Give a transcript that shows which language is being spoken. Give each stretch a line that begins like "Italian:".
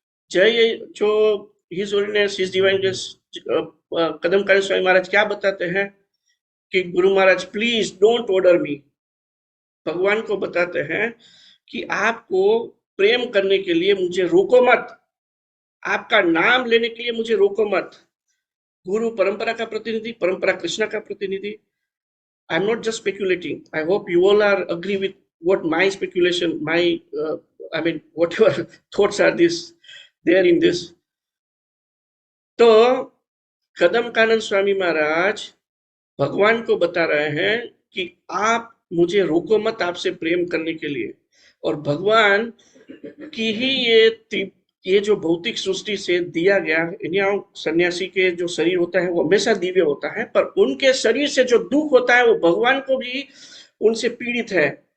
Hindi: जय जो his holiness his divine grace कदम काली स्वामी महाराज क्या बताते हैं कि Guru Maharaj
English: Please don't order me.
Hindi: भगवान को बताते हैं कि आपको प्रेम करने के लिए मुझे रोको मत, आपका नाम लेने के लिए मुझे रोको मत। गुरु परंपरा का प्रतिनिधि, परंपरा कृष्णा का प्रतिनिधि।
English: I'm not just speculating. I hope you all are agree with what my speculation, I mean, whatever thoughts are this there in this.
Hindi: तो कदम कानन स्वामी महाराज भगवान को बता रहे हैं कि आप मुझे रोको मत आपसे प्रेम करने के लिए। और भगवान की ही ये जो भौतिक सृष्टि से दिया गया, सन्यासी के जो शरीर होता है वो हमेशा दिव्य होता है, पर उनके शरीर से जो दुख होता है वो भगवान को भी उनसे पीड़ित है।